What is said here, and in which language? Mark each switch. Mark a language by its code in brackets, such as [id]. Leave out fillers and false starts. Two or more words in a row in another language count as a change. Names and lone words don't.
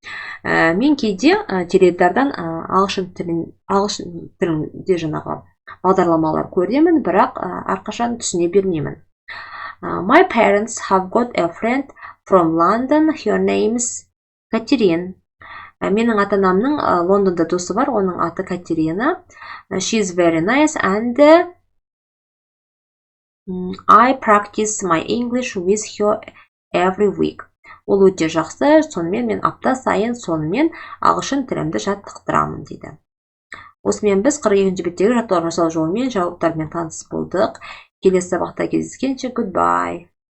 [kk] Мен кейде теледидардан ағылшын тілінде жаңағы бағдарламалар көремін, бірақ әрқашан түсіне бермеймін. [en] My parents have got a friend from London, her name's Catherine. [kk] Менің ата-анамның Лондонда досы бар, оның аты Катерина. [en] She's very nice and I practice my English with her every week. [kk] Ол өте жақсы, сонымен мен апта сайын сонымен ағылшын тілімді жаттықтырамын дейді. Осымен біз 42-ші беттегі жаттығулар жасау жолымен жауаптармен таныс болдық. Келесі сабақта кездескенше goodbye.